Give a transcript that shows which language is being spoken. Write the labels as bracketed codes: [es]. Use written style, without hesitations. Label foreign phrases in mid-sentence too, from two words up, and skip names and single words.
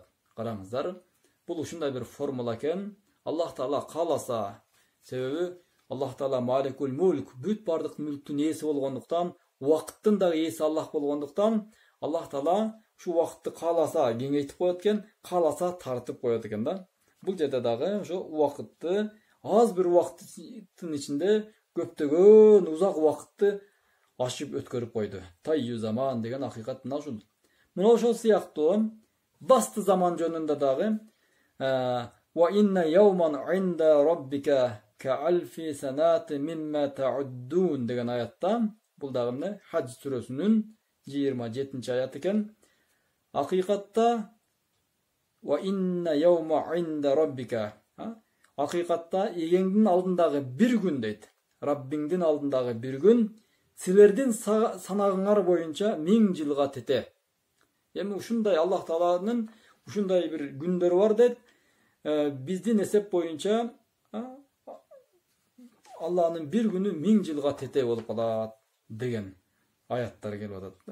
[ky] Караңыздар, бул ушундай бир формула экен. Аллах Таала кааласа, себеби Аллах Таала Маликул Мулк, бүт бардык мүлктүн ээси болгондуктан, убакыттын дагы ээси Аллах болгондуктан, Аллах Таала ушу убакытты кааласа кеңейтип коет экен, кааласа тартып коет экен да. Бул жерде дагы ошо убакытты аз бир убакыттын ичинде көптөгөн узак убакытты ашып өткөрүп койду. [ar] طي الزمان [ky] деген акыйкат мына ушул. Мына ошол сыяктуу [ar] بسط الزمان [ky] жөнүндө дагы [ar] وإن يوما عند ربك كألف سنة مما تعدون [ky] деген аятта, бул дагы эмне? Хадж сүрөсүнүн 27-аят экен. Акыйкатта [ar] وإن يوما عند ربك, [ky] акыйкатта эгеңдин алдындагы bir күн дейт. Раббиңдин алдындагы bir күн Силердин санагыңар боюнча 1000 жылга тете. Эми ушундай Аллах Тааланын ушундай бир күндөр бар дейт. Биздин эсеп боюнча Аллахнын бир күнү 1000 жылга тете болуп калат деген аяттар келип атат.